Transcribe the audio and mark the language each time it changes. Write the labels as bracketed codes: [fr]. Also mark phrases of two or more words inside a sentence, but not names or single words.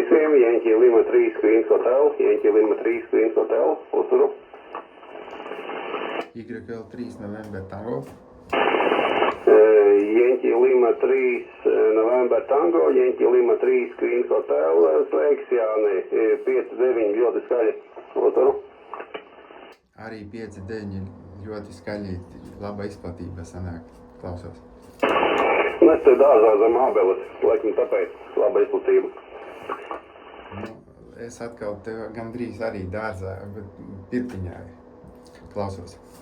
[lv] visiem, [en] Yankee Lima 3 Queens Hotel, Yankee Lima 3 Queens Hotel, uzturu. YL3 November Tango. Yankee Lima 3 November Tango, Yankee Lima 3 Queens Hotel, [lv] sveiks Jāni, 5-9 ļoti skaļi, uzturu. Arī 5-9 ļoti skaļi, laba izplatība sanāk, klausos. Mēs te dārzā zem ābeles, laikam tāpēc laba izplatība. Nu, es atkal te gandrīz arī dārzā, bet pirtiņā klausos.